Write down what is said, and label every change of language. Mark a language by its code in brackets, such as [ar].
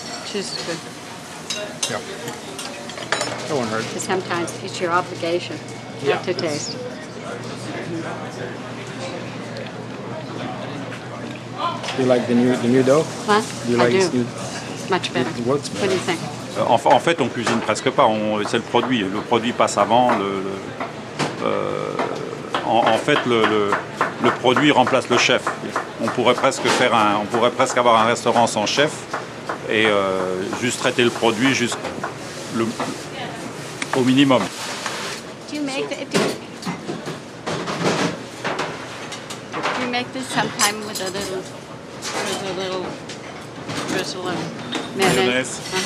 [en] Cheese is good. Yeah. That one hurt. But sometimes it's your obligation not to taste. Do you like the new dough? What? Do you I like do. this new? It's much better. It works What do you think? [fr] En fait, on cuisine presque pas. C'est le produit. Le produit passe avant. En fait, le produit remplace le chef. On pourrait presque avoir un restaurant sans chef et juste traiter le produit au minimum. [en] Do you make this sometime with a little drizzle of mayonnaise?